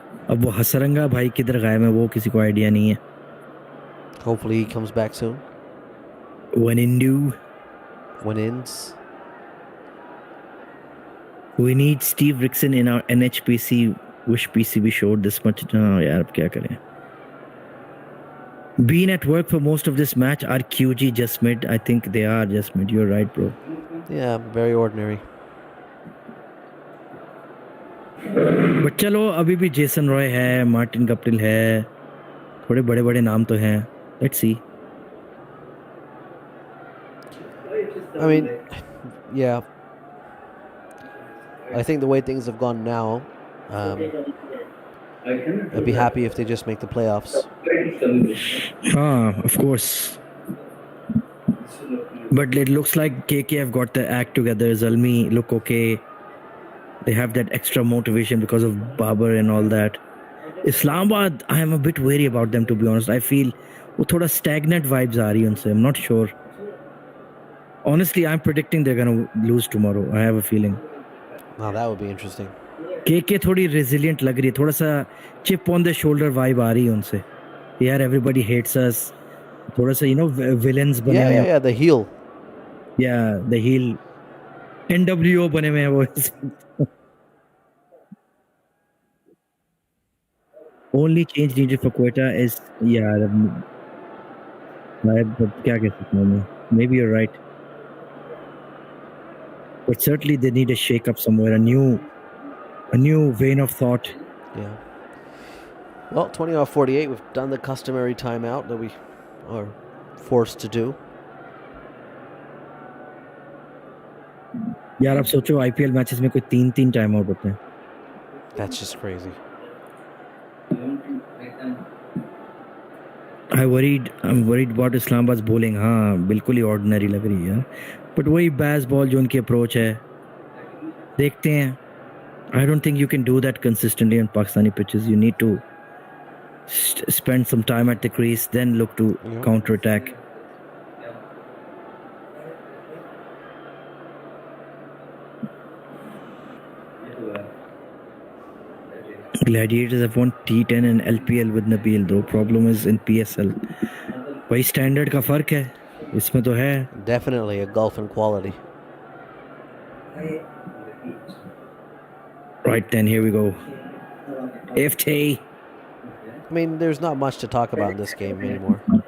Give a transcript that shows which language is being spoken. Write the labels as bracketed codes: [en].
[hi] अब वो हसरंगा भाई किधर गायब है वो किसी को आइडिया नहीं है. [en] Hopefully he comes back soon. When in due. When ins. We need Steve Rickson in our NHPC. Wish PCB showed this much. [hi] Oh, यार अब क्या करें. [en] Been at work for most of this match. Are QG just mid? I think they are just mid. You're right, bro. Yeah, very ordinary. [hi] But चलो अभी भी Jason Roy है, Martin Guptill है, थोड़े बड़े बड़े नाम तो हैं. [en] Let's see. I mean, yeah. I think the way things have gone now, I'd be happy if they just make the playoffs. Of course. But it looks like KK have got the act together. Zalmi look okay. They have that extra motivation because of Babar and all that. Islamabad, I am a bit wary about them, to be honest. I feel [hi] वो थोड़ा stagnant vibes आ रही हैं उनसे. [en] I'm not sure. Honestly, I'm predicting they're going to lose tomorrow. I have a feeling. Now that would be interesting. [hi] KK थोड़ी resilient लग रही है. थोड़ा सा [en] chip on the shoulder vibe [hi] आ रही है उनसे. [en] यार everybody hates us. [hi] थोड़ा सा villains बने हुए हैं. [en] Yeah, the heel. Yeah, the heel. [hi] NWO बने हुए हैं वो. [en] Only change needed for Quetta is [hi] यार क्या कह सकता हूँ मैं. [en] Maybe you're right. But certainly they need a shake up somewhere, a new vein of thought. Yeah. Well, 20 off 48, we've done the customary timeout that we are forced to do. [hi] यार आप सोचो IPL matches में कोई 3 time out होते हैं. [en] That's just crazy. I'm worried about Islamabad's bowling. [hi] हाँ बिल्कुल ही ordinary लग रही है. But वही bass ball जो उनकी approach है, देखते हैं. [en] I don't think you can do that consistently on Pakistani pitches. You need to spend some time at the crease, then look to counter attack. Gladiators have won T10 and LPL with Nabil. The problem is in PSL. [hi] वही standard का फर्क है. इसमें तो है. [en] Definitely a gulf in quality. Right then, here we go. FT. I mean, there's not much to talk about in this game anymore.